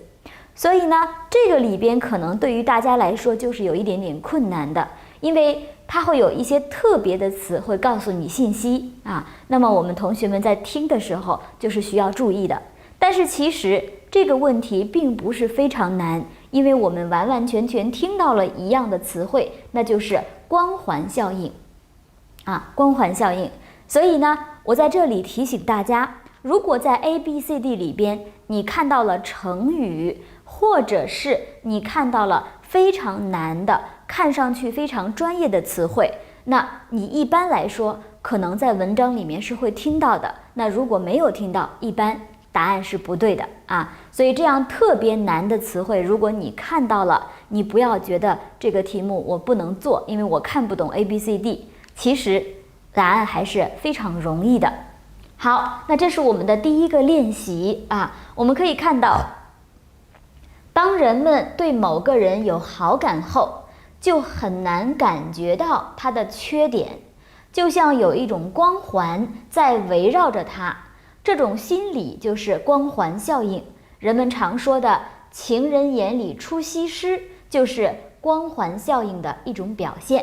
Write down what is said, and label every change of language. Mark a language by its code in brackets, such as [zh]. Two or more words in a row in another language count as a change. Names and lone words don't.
[zh] 所以呢，這個裡邊可能對於大家來說就是有一點點困難的，因為它會有一些特別的詞會告訴你信息那麼我們同學們在聽的時候就是需要注意的。但是其實這個問題並不是非常難，因為我們完完全全聽到了一樣的詞彙，那就是光環效應光環效應。所以呢，我在這裡提醒大家，如果在 ABCD 裡邊你看到了成語，或者是你看到了非常難的，看上去非常專業的詞彙，那你一般來說可能在文章裡面是會聽到的。那如果沒有聽到，一般答案是不對的所以這樣特別難的詞彙，如果你看到了，你不要覺得這個題目我不能做，因為我看不懂 ABCD。其實答案還是非常容易的。好，那這是我們的第一個練習我們可以看到，當人們對某個人有好感後，就很難感覺到他的缺點，就像有一種光環在圍繞着他。這種心理就是光環效應。人們常說的情人眼裡出西施，就是光環效應的一種表現。